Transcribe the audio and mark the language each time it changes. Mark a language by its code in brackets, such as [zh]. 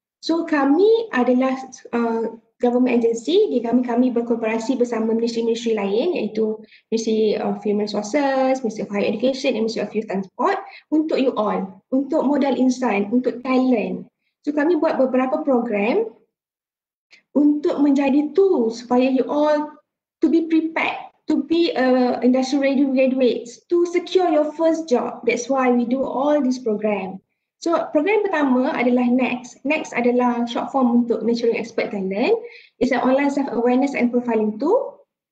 [ms] So kami adalah government agency, di kami berkooperasi bersama ministry-ministry lain iaitu Ministry of Human Resources, Ministry of Higher Education and Ministry of Youth Transport untuk you all, untuk modal insan, untuk talent. So kami buat beberapa program untuk menjadi tool supaya [en] you all to be prepared, to be industry ready graduates, to secure your first job. That's why we do all this program. [ms] So program pertama adalah NEXT. NEXT adalah short form untuk Nurturing Expert Talent. [en] It's an online self-awareness and profiling tool.